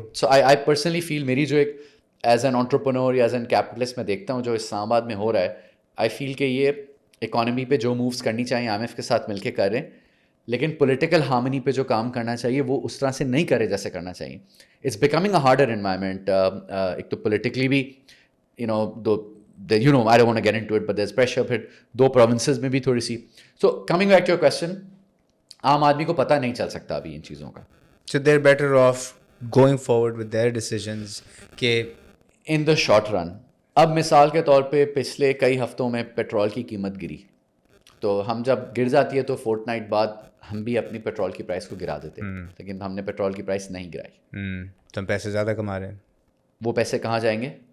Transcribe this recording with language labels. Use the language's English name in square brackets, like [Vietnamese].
[English] so I personally feel, [Urdu] میری جو ایک ایز این انٹرپرنور یا ایز این کیپٹلسٹ میں دیکھتا ہوں جو اسلام آباد میں ہو رہا ہے, آئی فیل کہ یہ اکانومی پہ جو مووز کرنی چاہیے آئی ایم ایف کے ساتھ مل کے کر رہے ہیں, لیکن پولیٹیکل ہارمنی پہ جو کام کرنا چاہیے وہ اس طرح سے نہیں کرے جیسے کرنا چاہیے. [English] It's becoming a harder environment. [Urdu] ایک تو پولیٹیکلی بھی [English] I don't want to get into it, but there's pressure. [Urdu] پھر 2 provinces میں بھی تھوڑی سی. [English] So coming back to your question, [Urdu] عام آدمی کو پتہ نہیں چل سکتا ابھی ان چیزوں کا. [English] So they're better off going forward with their decisions کہ in the short run. [Urdu] اب مثال کے طور پہ پچھلے کئی ہفتوں میں پیٹرول کی قیمت گری, تو ہم جب گر جاتی ہے تو فورٹ نائٹ بعد ہم بھی اپنی پیٹرول کی پرائس کو گرا دیتے ہیں, لیکن ہم نے پیٹرول کی پرائس نہیں گرائی. تو ہم پیسے زیادہ کما رہے ہیں. وہ پیسے کہاں جائیں گے؟